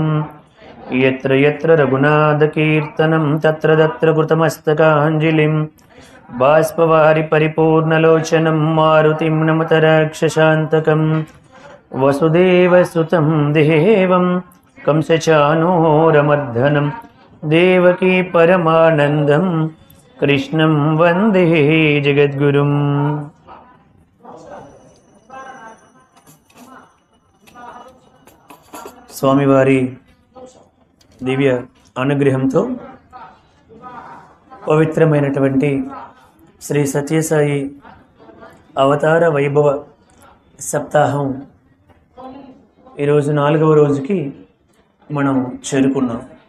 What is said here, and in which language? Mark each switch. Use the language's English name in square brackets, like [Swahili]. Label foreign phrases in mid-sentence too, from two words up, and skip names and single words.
[Sanskrit] यत्र यत्र रघुनाथकीर्तनं तत्र तत्र कृतमस्तकाञ्जलिं बाष्पवारि परिपूर्णलोचनं मारुतिं नमत राक्षसान्तकम्। वसुदेवसुतं देवं कंसचाणूरमर्दनं देवकी परमानन्दं कृष्णं वन्दे जगद्गुरुम्। [Telugu] స్వామివారి దివ్య అనుగ్రహంతో పవిత్రమైనటువంటి శ్రీ సత్యసాయి అవతార వైభవ సప్తాహం ఈరోజు 4వ రోజుకి మనం చేరుకున్నాం.